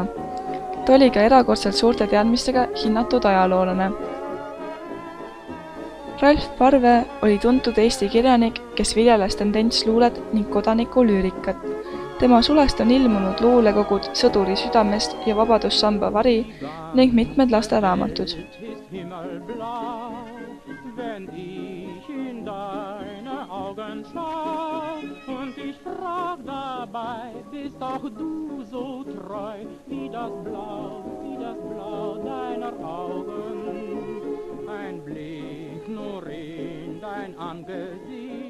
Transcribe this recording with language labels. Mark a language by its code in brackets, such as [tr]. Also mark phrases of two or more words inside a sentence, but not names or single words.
[et] Ta oli ka erakordselt suurte teadmistega hinnatud ajaloolane. Ralf Parve oli tuntud Eesti kirjanik, kes viljeles tendentsluulet ning kodanikulüürikat. Tema sulest on ilmunud luulekogud Sõduri südamest ja Vabadussamba vari ning mitmed lasteraamatud. [de] Und ich frag dabei, bist auch du so treu wie das Blau deiner Augen. Ein Blick nur in dein Angesicht.